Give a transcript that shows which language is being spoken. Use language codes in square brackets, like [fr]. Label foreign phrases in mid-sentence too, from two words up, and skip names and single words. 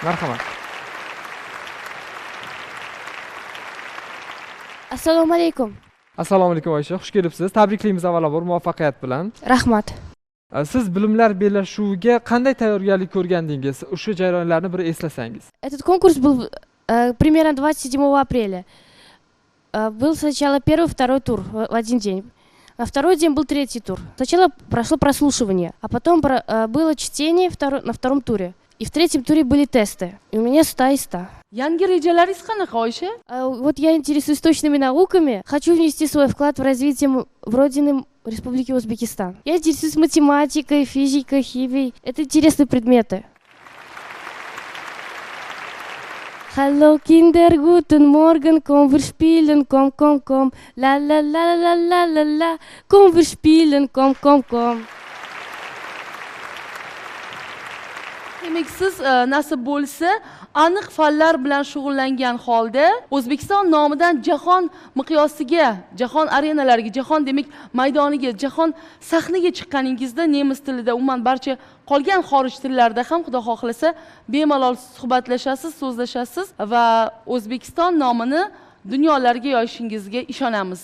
[uz] Marhamat. Assalomu alaykum. Assalomu alaykum Oysha, xush kelibsiz. Tabriklaymiz avvalambor muvaffaqiyat bilan. Rahmat. Siz bilimlar bellashuviga qanday tayyorgarlik ko'rgandingiz? O'sha jarayonlarni bir eslasangiz. [ru] Этот конкурс был примерно 27 апреля. Был сначала первый, второй тур в один день. На второй день был третий тур. Сначала прошло прослушивание, а потом было чтение на втором туре. И в третьем туре были тесты. И у меня 100 из 100. [uz] Yangi rejalaringiz qanaqa Oysha? [ru] Вот я интересуюсь точными науками. Хочу внести свой вклад в развитие Родины Республики Узбекистан. Я интересуюсь математикой, физикой, химией. Это интересные предметы. [de] Hallo Kinder, guten Morgen, komm wir spielen, komm, komm, komm. La la la la la la la. Komm wir spielen, komm, komm, komm. [uz] Demak, siz nasib bo'lsa, aniq fanlar bilan shug'ullangan holda O'zbekiston nomidan jahon miqyosiga, jahon arenalariga, jahon demak maydoniga, jahon sahnaga chiqqaningizda nemis tilida, umuman barcha qolgan xorij tillarida ham xudo xohlasa bemalol suhbatlashasiz, so'zlashasiz va O'zbekiston nomini dunyolarga yoyishingizga ishonamiz.